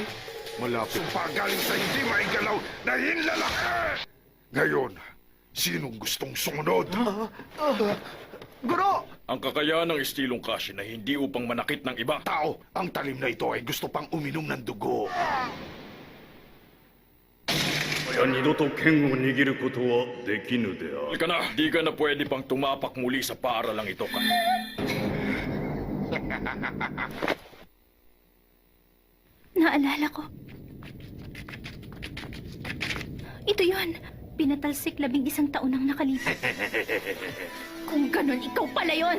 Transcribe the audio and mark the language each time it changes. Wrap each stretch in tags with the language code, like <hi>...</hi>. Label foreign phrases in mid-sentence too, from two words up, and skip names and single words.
<tl>Malapit pa galing sa hindi maigalaw na hinlalaki! Ngayon, sinong gustong sumunod? Guro! Ang kakayahan ng estilong Kashin na hindi upang manakit ng iba. Tao, ang talim na ito ay gusto pang uminom ng dugo.</tl> <ja>親二度と剣を握ることはできぬである。</ja> <tl>Halika na, di ka na pwede pang tumapak muli sa paaralang ito ka. Naalala ko. Ito yon. Pinatalsik 11 taon nang nakalipas. Kung ganun, ikaw pala yon.</tl>